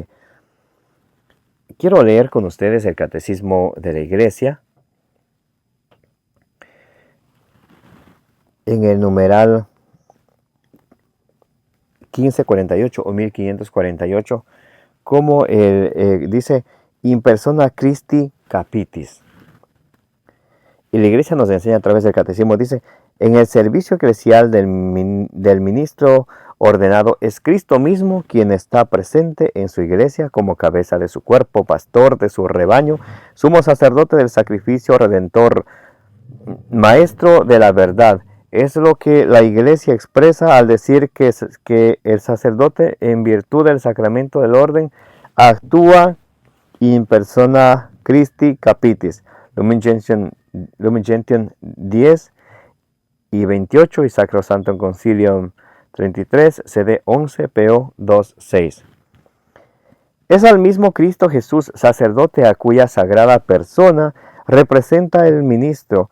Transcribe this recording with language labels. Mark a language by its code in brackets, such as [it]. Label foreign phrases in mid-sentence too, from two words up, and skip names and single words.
[es] Quiero leer con ustedes el Catecismo de la Iglesia, en el numeral 1548 o 1548, como dice, [la] in persona Christi capitis. [es] Y la Iglesia nos enseña a través del Catecismo, dice, en el servicio eclesial del ministro ordenado es Cristo mismo quien está presente en su iglesia como cabeza de su cuerpo, pastor de su rebaño, sumo sacerdote del sacrificio redentor, maestro de la verdad. Es lo que la iglesia expresa al decir que el sacerdote, en virtud del sacramento del orden, actúa [la] in persona Christi capitis. [es] Lumen Gentium 10 y 28 y Sacrosanctum Concilium 33, CD 11, PO 2.6. Es al mismo Cristo Jesús, sacerdote a cuya sagrada persona representa el ministro.